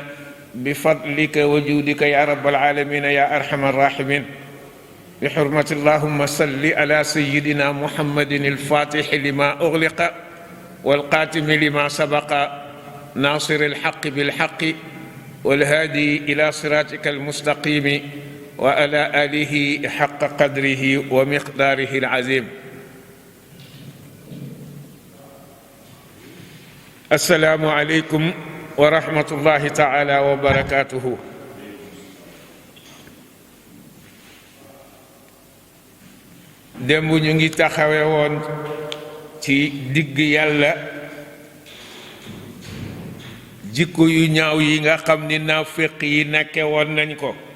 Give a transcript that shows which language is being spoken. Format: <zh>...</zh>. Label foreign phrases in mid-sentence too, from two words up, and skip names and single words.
<ar>بفضلك وجودك يا رب العالمين يا أرحم الراحمين بحرمة اللهم صل على سيدنا محمد الفاتح لما أغلق والقاتم لما سبق ناصر الحق بالحق والهادي إلى صراطك المستقيم وعلى آله حق قدره ومقداره العظيم السلام عليكم ورحمة الله تعالى وبركاته</ar> <wo>démb ñu ngi taxawe woon ci digg yàlla jikko yu ñaaw yi nga xam ni naafiq yi nekke woon nañ ko</wo>